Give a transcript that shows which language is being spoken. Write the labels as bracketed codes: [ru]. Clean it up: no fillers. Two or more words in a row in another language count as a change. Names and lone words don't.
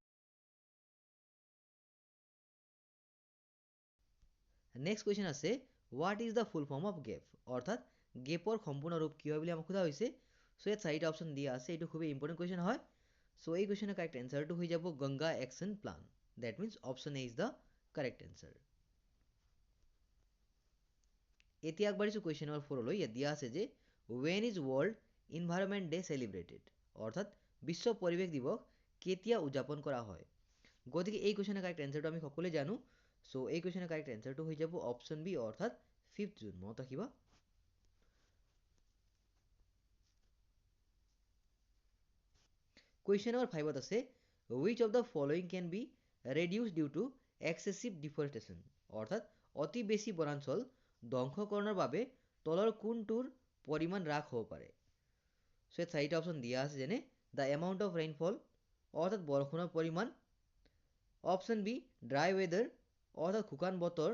[en] next question [as] আছে, [en] what is the full form of GAP, [as] অৰ্থাৎ গেপৰ সম্পূৰ্ণ ৰূপ কি হয় বুলি আমাক সোধা হৈছে। সো ইয়াত চাৰিটা অপশ্যন দিয়া আছে, এইটো খুবেই [en] important question [as] হয়। সো এই কুৱেশ্যনৰ [en] correct answerটো [as] হৈ যাব গংগা একশ্যন প্লান, [en] that means option A is the correct answer. [as] এতিয়া আগবাঢ়িছোঁ [en] question number [as] 4লৈ। [en] ইয়াত দিয়া আছে যে when is world environment day celebrated, [as] অৰ্থাৎ বিশ্ব পৰিৱেশ দিৱস কেতিয়া উদযাপন কৰা হয়। গতিকে এই কুৱেশ্যনৰ [en] correct answerটো [as] আমি সকলোৱে জানো। সো এই কুৱেশ্যনৰ [en] correct answerটো [as] হৈ যাব অপশ্যন বি, অৰ্থাৎ 5 জুন। মনত ৰাখিবা। [en] question number [as] 5ত আছে, [en] which of the following can be reduced due to excessive deforestation, [as] অৰ্থাৎ অতি বেছি বনাঞ্চল ধ্বংসকৰণৰ বাবে তলৰ কোনটোৰ পৰিমাণ হ্ৰাস হ'ব পাৰে। সো ইয়াত চাৰিটা অপশ্যন দিয়া আছে, যেনে [en] the amount of rainfall, [as] অৰ্থাৎ বৰষুণৰ পৰিমাণ। অপশ্যন বি, [en] dry weather, [as] অৰ্থাৎ শুকান বতৰ।